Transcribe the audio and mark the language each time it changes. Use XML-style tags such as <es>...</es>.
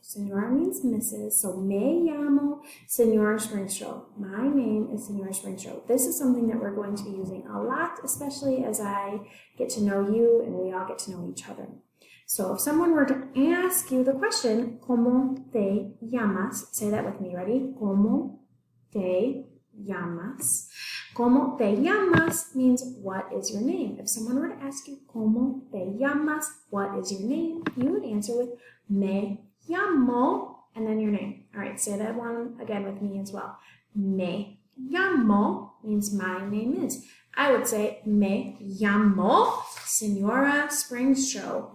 <en>Señora means Mrs., so</en> <es>me llamo Señora Springstrode.</es> <en>My name is Señora Springstrode. This is something that we're going to be using a lot, especially as I get to know you and we all get to know each other. So if someone were to ask you the question,</en> <es>¿Cómo te llamas?</es> <en>Say that with me, ready?</en> <es>¿Cómo te llamas? ¿Cómo te llamas</es> <en>means what is your name? If someone were to ask you,</en> <es>¿Cómo te llamas?</es> <en>What is your name? You would answer with</en> <es>me llamo</es> <en>and then your name. All right, say that one again with me as well.</en> <es>Me llamo</es> <en>means my name is. I would say</en> <es>me llamo Señora Springstrode.</es>